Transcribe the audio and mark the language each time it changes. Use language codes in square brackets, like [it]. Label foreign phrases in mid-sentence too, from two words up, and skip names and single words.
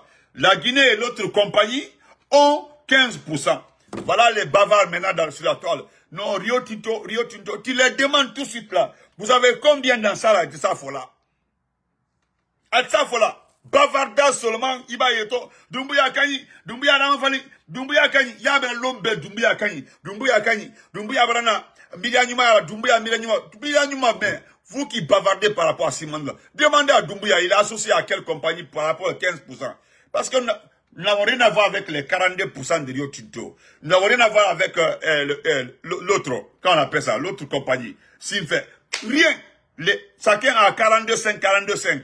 [fr] La Guinée et l'autre compagnie ont 15%. Voilà les bavards maintenant sur la toile. Non, Rio Tinto, tu les demandes tout de suite là. Vous avez combien dans ça là, de ça fola? À ça fola. Bavardage seulement, Iba Yeto, Dumbuya Kani, Dumbuya Ramfali, Dumbuya Kani, Yabe Lombe, Dumbuya Kani, Dumbuya Brana, Milianuma, Dumbuya, Milianuma, mais vous qui bavardez par rapport à Simon là, demandez à Dumbuya, il est associé à quelle compagnie par rapport à 15%. Parce que nous n'avons rien à voir avec les 42% de Rio Tinto. Nous n'avons rien à voir avec l'autre, quand on appelle ça, l'autre compagnie. Simfer. Rien. Chacun a 42,5.